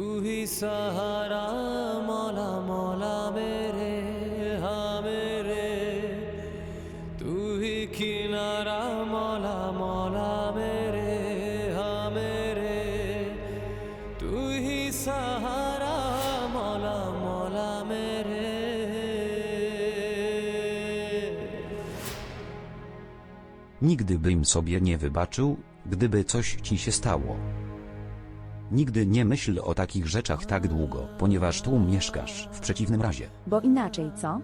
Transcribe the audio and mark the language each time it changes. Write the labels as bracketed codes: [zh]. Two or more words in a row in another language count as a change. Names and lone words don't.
[hi] ही सहारा मौला मौला मेरे हाँ मेरे तू ही किनारा मौला मौला मेरे हाँ मेरे तू ही सहारा मौला मौला मेरे [pl] Nigdy bym sobie nie wybaczył, gdyby coś ci się stało. Nigdy nie myśl o takich rzeczach tak długo, ponieważ tu mieszkasz. W przeciwnym razie. Bo inaczej co?